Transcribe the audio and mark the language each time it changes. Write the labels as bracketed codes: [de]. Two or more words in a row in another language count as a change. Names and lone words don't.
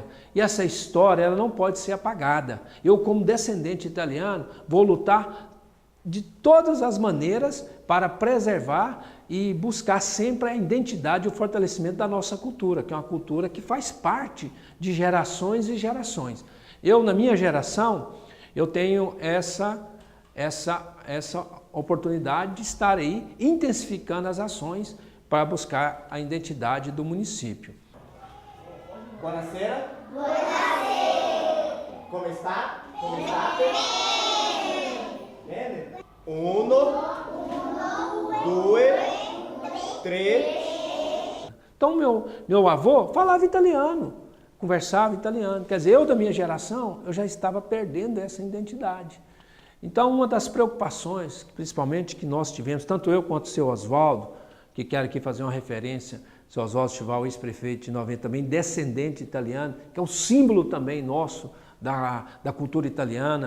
[pt] E essa história ela não pode ser apagada. Eu, como descendente italiano, vou lutar de todas as maneiras para preservar e buscar sempre a identidade e o fortalecimento da nossa cultura, que é uma cultura que faz parte de gerações e gerações. Eu, na minha geração, eu tenho essa oportunidade de estar aí intensificando as ações para buscar a identidade do município. [it] Buonasera. Buonasera. Come sta? Come state? Bene. 1, 2, 3. [pt] Então meu avô falava italiano, conversava italiano. Quer dizer, eu da minha geração, eu já estava perdendo essa identidade. Então uma das preocupações, principalmente que nós tivemos, tanto eu quanto o seu Oswaldo, que quero aqui fazer uma referência, o seu Oswaldo Chival, ex-prefeito de 90, também descendente italiano, que é um símbolo também nosso da cultura italiana.